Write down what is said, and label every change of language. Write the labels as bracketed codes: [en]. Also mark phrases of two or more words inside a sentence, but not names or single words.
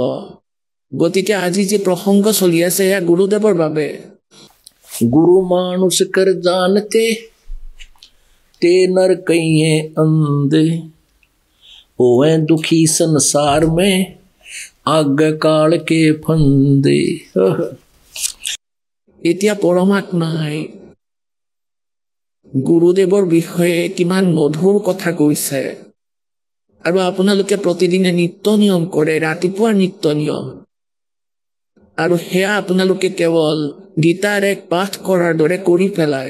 [as] গতিকে আজি যি প্ৰসংগ চলি আছে এয়া গুৰুদেৱৰ বাবে। [hi] गुरु मानुष कर जानते ते नर कहिए अंधे, ओए दुखी संसार में आगे काल के फंदे। [as] এতিয়া পৰমাত্মাই গুৰুদেৱৰ বিষয়ে কিমান মধুৰ কথা কৈছে, আৰু আপোনালোকে প্ৰতিদিনে নিত্য নিয়ম কৰে, ৰাতিপুৱাৰ নিত্য নিয়ম, আৰু সেয়া আপোনালোকে কেৱল গীতাৰ এক পাঠ কৰাৰ দৰে কৰি পেলায়।